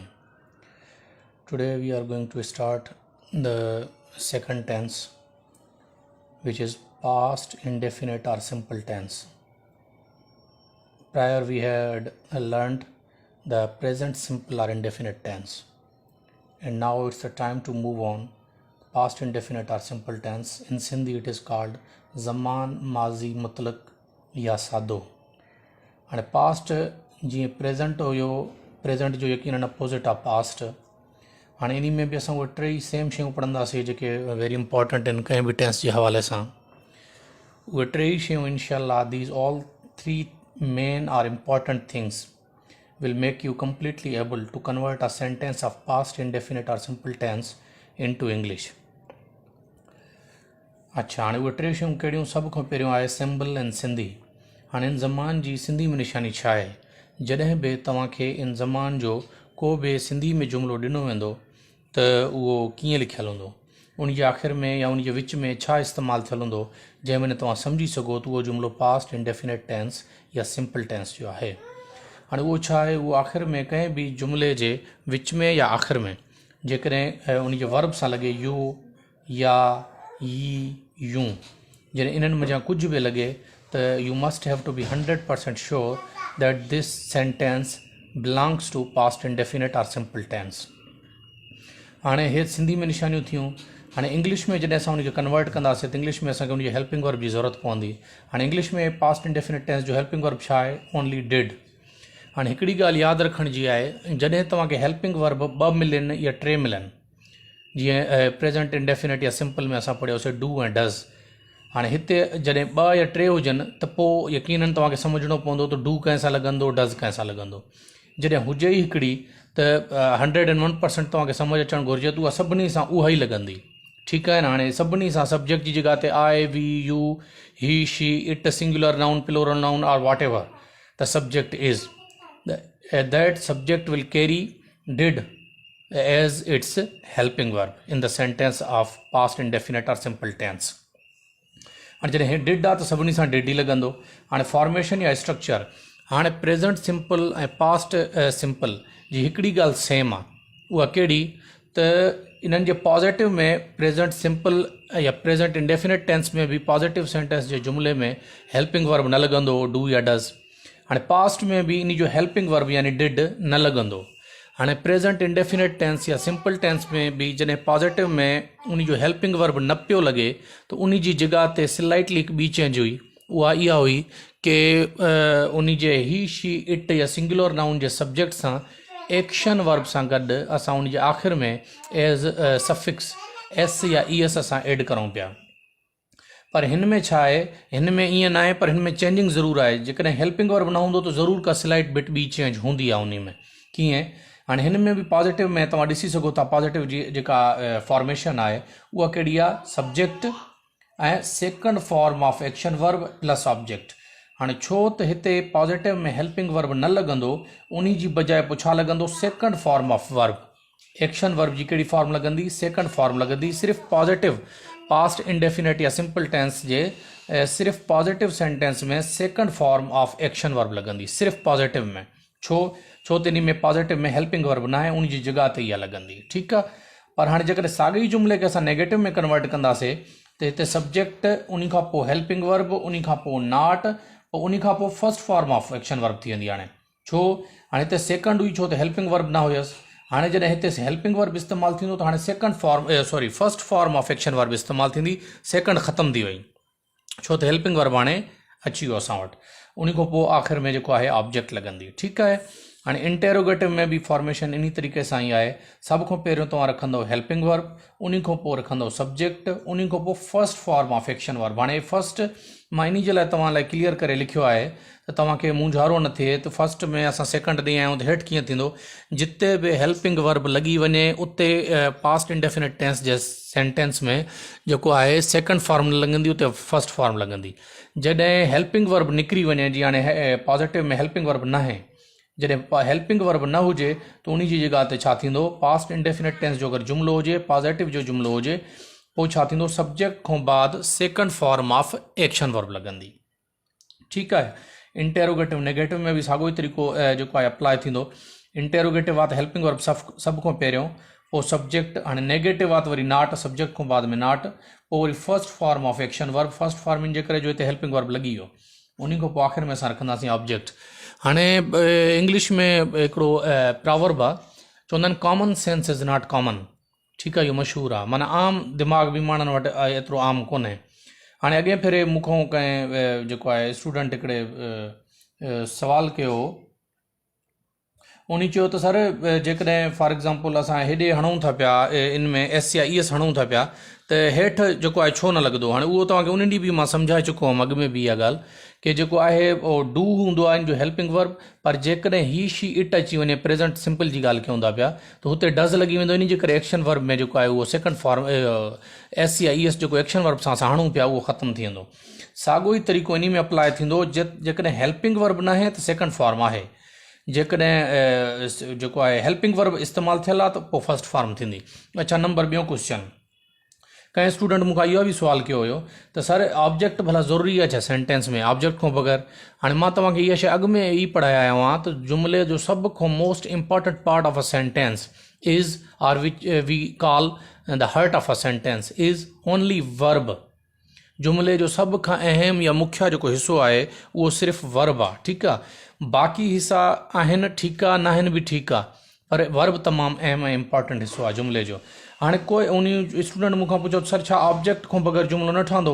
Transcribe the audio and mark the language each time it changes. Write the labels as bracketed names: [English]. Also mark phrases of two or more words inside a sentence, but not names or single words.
[English] Today we are going to start the second tense, which is past indefinite or simple tense. Prior we had learned the present simple or indefinite tense, and now it's the time to move on past indefinite or simple tense. In Sindhi it is called [Sindhi] ज़मान माज़ी मुत्लक़ या सादो. हाणे पास्ट जीअं प्रेजेंट हुयो, प्रेजेंट जो यकीन अपोज़िट आहे पास्ट. हाणे इन में बि असां उहे टे सेम शयूं पढ़ंदासीं जेके [English] very important [Sindhi] आहिनि कंहिं बि टेंस जे हवाले सां. [English] उहे टे शयूं इंशाअल्लाह these all three main are important things will make you completely able to convert a sentence of past indefinite or simple tense into English. [Sindhi] अच्छा, हाणे उहे टे शयूं कहिड़ियूं? सभ खां पहिरियों आहे [English] symbol in Sindhi. [Sindhi] हाणे इन ज़मान जी सिंधी में निशानी छा आहे? जॾहिं बि तव्हांखे इन ज़मान जो को बि सिंधी में जुमिलो ॾिनो वेंदो त उहो कीअं लिखियलु हूंदो, उन जे आख़िर में या उन जे विच में छा इस्तेमालु थियलु हूंदो जंहिंमें तव्हां सम्झी सघो त उहो जुमिलो [English] past indefinite tense [Sindhi] या [English] simple tense [Sindhi] जो आहे. हाणे उहो छा आहे? उहो आख़िर में कंहिं बि जुमिले जे विच में या आख़िर में जेकॾहिं उन जे वर्ब सां लॻे यू या ई यूं, जॾहिं इन्हनि मज़ा कुझु बि लॻे त [English] you must have to be 100% sure that this sentence belongs to past indefinite or simple tense. [Sindhi] हाणे हे सिंधी में निशानियूं थियूं. हाणे इंग्लिश में जॾहिं असां उनखे कन्वर्ट कंदासीं त इंग्लिश में असांखे उनजी [English] helping verb [Sindhi] जी ज़रूरत पवंदी. हाणे इंग्लिश में [English] past indefinite tense [Sindhi] जो [English] helping verb [Sindhi] छा आहे? [English] only did. [Sindhi] हाणे हिकिड़ी ॻाल्हि यादि रखण जी आहे, जॾहिं तव्हांखे [English] helping verb [Sindhi] ॿ मिलनि या टे मिलनि, जीअं [English] present indefinite [Sindhi] या सिंपल में असां पढ़ियोसीं डू ऐं डज़. हाणे हिते जॾहिं ॿ या टे हुजनि त पोइ यकीननि तव्हांखे सम्झणो पवंदो त डू कंहिं सां लॻंदो, डज़ कंहिं सां लॻंदो. जॾहिं हुजे ई हिकिड़ी त 101% तव्हांखे सम्झ अचणु घुरिजे त उहा सभिनी सां उहा ई लॻंदी. ठीकु आहे न? हाणे सभिनी सां सब्जेक्ट जी जॻह ते [English] I, we, you, he, she, it, singular noun, plural noun and whatever the subject is, that subject will carry did as its helping verb in the sentence of past indefinite or simple tense. [Sindhi] हाणे जॾहिं हे डिड आहे त सभिनी सां डिड ई लॻंदो. हाणे फॉर्मेशन या स्ट्रक्चर, हाणे [English] present simple [Sindhi] ऐं [English] past simple [Sindhi] जी हिकिड़ी ॻाल्हि सेम आहे. उहा कहिड़ी? त इन्हनि जे पॉज़िटिव में [English] present simple [Sindhi] या [English] present indefinite tense [Sindhi] में बि [English] positive sentence [Sindhi] जे जुमिले में [English] helping verb [Sindhi] न लॻंदो, डू या डज़. हाणे पास्ट में बि इन जो [English] helping verb [Sindhi] यानी डिड न लॻंदो. हाणे [English] present indefinite tense [Sindhi] या [English] simple tense [Sindhi] में बि जॾहिं पॉज़िटिव में उन जो [English] helping verb [Sindhi] न पियो लॻे त उन जी जॻह ते स्लाइटली हिकु ॿी चेंज हुई. उहा इहा हुई कि उन जे ही, शी, इट या [English] singular noun [Sindhi] जे सब्जेक्ट सां [English] action verb [Sindhi] सां गॾु असां उन जे आख़िर में [English] as suffix s [Sindhi] या [English] e s [Sindhi] असां एड करूं पिया. पर हिन में छा आहे? हिन में ईअं न आहे, पर हिन में चेंजिंग ज़रूरु आहे. जेकॾहिं [English] helping verb [Sindhi] न हूंदो त ज़रूरु का [English] slight bit [Sindhi] ॿी चेंज हूंदी आहे उन में. कीअं? हाणे हिन में बि पॉज़िटिव में तव्हां ॾिसी सघो था, पॉज़िटिव जी जेका फॉर्मेशन आहे उहा कहिड़ी आहे? [English] subject ऐं second form of action verb plus object. [Sindhi] हाणे छो त हिते पॉज़िटिव में [English] helping verb [Sindhi] न लॻंदो, उन जी बजाए पोइ छा लॻंदो? [English] second form of verb. action verb जी कहिड़ी फॉर्म लॻंदी? second form [Sindhi] लॻंदी. सिर्फ़ु [English] positive past indefinite [Sindhi] या [English] simple tense [Sindhi] जे सिर्फ़ु [English] positive sentence [Sindhi] में [English] second form of action verb [Sindhi] लॻंदी, सिर्फ़ु पॉज़िटिव में. छो त इन में पॉज़िटिव में [English] helping verb [Sindhi] न आहे, उन जी जॻह ते इहा लॻंदी. ठीकु आहे. पर हाणे जेकॾहिं साॻे ई जुमिले खे असां नेगेटिव में कन्वर्ट कंदासीं त हिते सब्जेक्ट, उन खां पोइ [English] helping verb, [Sindhi] उन खां पोइ नॉट, पोइ उन खां पोइ [English] first form of action verb [Sindhi] थी वेंदी. हाणे छो? हाणे हिते सेकंड हुई, छो त [English] helping verb [Sindhi] न हुयसि. हाणे जॾहिं हिते [English] helping verb [Sindhi] इस्तेमालु थींदो त हाणे [English] first form of action verb [Sindhi] इस्तेमालु थींदी. सेकंड ख़तमु थी वई, छो त [English] helping verb [Sindhi] हाणे अची वियो असां वटि. उन खां पोइ आख़िर में जेको आहे ऑब्जेक्ट लॻंदी. ठीकु आहे. हाणे इंटेरोगेटिव में बि फॉर्मेशन इन तरीक़े सां ई आहे. सभ खां पहिरियों तव्हां रखंदव [English] helping verb, [Sindhi] उन खां पोइ रखंदव सब्जेक्ट, उन खां पोइ [English] first form of action verb. [Sindhi] हाणे फर्स्ट मां इन जे लाइ तव्हां लाइ क्लियर करे लिखियो आहे त तव्हांखे मुंझारो न थिए त फर्स्ट में असां सेकंड ॾींहुं आहियूं त हेठि कीअं थींदो? जिते बि [English] helping verb [Sindhi] लॻी वञे उते [English] past indefinite tense [Sindhi] जे सेंटेंस में जेको आहे [English] second form [Sindhi] न लॻंदी, उते [English] first form [Sindhi] लॻंदी. जॾहिं [English] helping verb [Sindhi] निकिरी वञे, जीअं हाणे पॉज़िटिव में [English] helping verb [Sindhi] न आहे, जॾहिं [English] helping verb [Sindhi] न हुजे त उन जी जॻह ते छा थींदो? [English] past indefinite tense [Sindhi] जो अगरि जुमिलो हुजे, पॉज़िटिव जो जुमिलो हुजे, पोइ छा थींदो? सब्जेक्ट खां बाद [English] second form of action verb [Sindhi] लॻंदी. ठीकु आहे। [English] interrogative negative [Sindhi] में बि साॻियो ई तरीक़ो जेको आहे अप्लाई थींदो। इंटेरोगेटिव आहे त [English] helping verb [Sindhi] सभु खां पहिरियों, पोइ सब्जेक्ट, हाणे नेगेटिव आहे त वरी नॉट, सब्जेक्ट खां बाद में नॉट, पोइ वरी [English] first form of action verb, first form [Sindhi] इन जे करे जो हिते [English] helping verb [Sindhi] लॻी वियो, उन खां पोइ आख़िर में असां रखंदासीं ऑब्जेक्ट। हाणे इंग्लिश में हिकिड़ो प्रॉवर्ब आहे, चवंदा आहिनि [English] common sense is not common. [Sindhi] ठीकु आहे, इहो मशहूरु आहे, माना आम दिमाग़ बि माण्हुनि वटि एतिरो आम कोन्हे। हाणे अॻे भेरे मूंखां कंहिं जेको आहे स्टूडेंट हिकिड़े सवाल कयो, उन चयो त सर जेकॾहिं [English] for example [Sindhi] असां हेॾे हणूं था पिया इन में एस या [English] e s [Sindhi] हणूं था पिया त हेठि जेको आहे छो न लॻंदो। हाणे उहो तव्हांखे उन ॾींहुं बि मां सम्झाए चुको हुअमि अॻु में बि इहा ॻाल्हि, कि जेको आहे उहो डू हूंदो आहे इन जो [English] helping verb, [Sindhi] पर जेकॾहिं [English] he she it [Sindhi] अची वञे, [English] present simple [Sindhi] जी ॻाल्हि कयूं था पिया, त हुते डज़ लॻी वेंदो, इन जे करे [English] action verb [Sindhi] में जेको आहे उहो [English] second form s [Sindhi] या [English] e s [Sindhi] जेको [English] action verb [Sindhi] सां असां हणूं पिया उहो ख़तमु थी वेंदो। साॻियो ई तरीक़ो इन में अप्लाई थींदो, जेकॾहिं [English] helping verb [Sindhi] न आहे त [English] second form [Sindhi] आहे, जेकॾहिं जेको आहे [English] helping verb [Sindhi] इस्तेमालु थियल आहे त पोइ [English] first form [Sindhi] थींदी। अच्छा, नंबर ॿियों क्वेश्चन, कंहिं स्टूडेंट मूंखां इहो बि सुवाल कयो हुयो त सर ऑब्जेक्ट भला ज़रूरी आहे छा सेंटेंस में, ऑब्जेक्ट खां बग़ैर। [English] हाणे मां तव्हांखे इहा शइ अॻु में ई पढ़ाया आहियो आहे त जुमिले जो सभ खां most important part of a sentence is or which we call the heart of a sentence is only verb. [Sindhi] जुमिले जो सभ खां अहम या मुख्य जेको हिसो आहे उहो सिर्फ़ु वर्ब आहे। ठीकु आहे, बाक़ी हिसा आहिनि ठीकु आहे, न आहिनि बि ठीकु आहे, पर वर्ब तमामु अहम ऐं इम्पॉर्टेंट हिसो आहे जुमिले जो। हाणे कोई उन स्टूडेंट मूंखां पुछो सर छा ऑब्जेक्ट खां बग़ैर जुमिलो न ठहंदो?